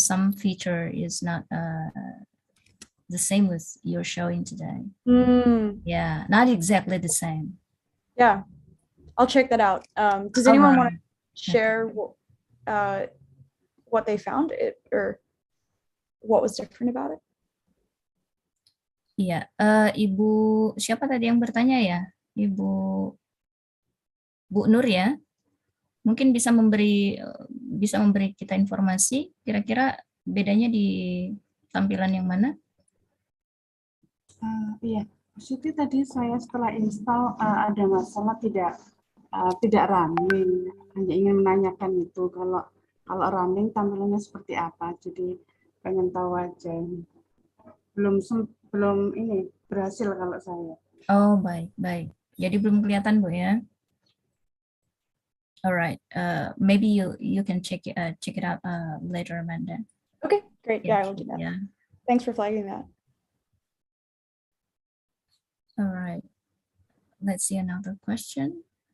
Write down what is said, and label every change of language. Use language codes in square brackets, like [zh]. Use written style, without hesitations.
[en] Some feature is not the same with you're showing today. Yeah, not exactly the same. Yeah, I'll check that out. Does anyone want to share what they found or what was different about it? [id] Iya, Ibu siapa tadi yang bertanya ya? Bu Nur ya? Mungkin bisa memberi kita informasi kira-kira bedanya di tampilan yang mana? Iya, Siti tadi saya setelah install ada masalah tidak running. Hanya ingin menanyakan itu kalau running tampilannya seperti apa. Jadi pengen tahu aja. Belum ini berhasil kalau saya. Oh, baik. Jadi belum kelihatan, Bu ya. [en] Alright, maybe you can check it out later, Amanda. Okay, great. Yeah, I will do that. Yeah. Thanks for flagging that. All right. Let's see another question.